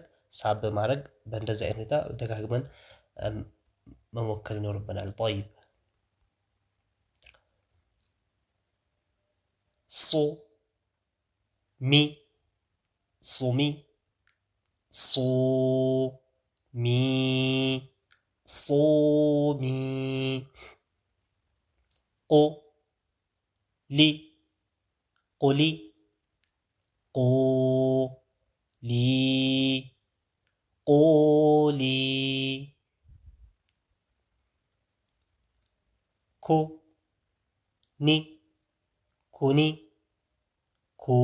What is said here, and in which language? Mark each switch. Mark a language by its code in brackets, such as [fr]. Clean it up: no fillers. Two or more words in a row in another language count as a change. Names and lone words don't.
[am] ሳብ ማድረግ። በእንደዚህ አይነት ሁኔታ ደጋግመን መሞከር ይኖርብናል። طيب ሶ ሚ ሶሚ ሶ ሚ ሶሚ ቆ ሊ ቁሊ ቁ ሊ ቁሊ ኩ ኒ ኩኒ ኩ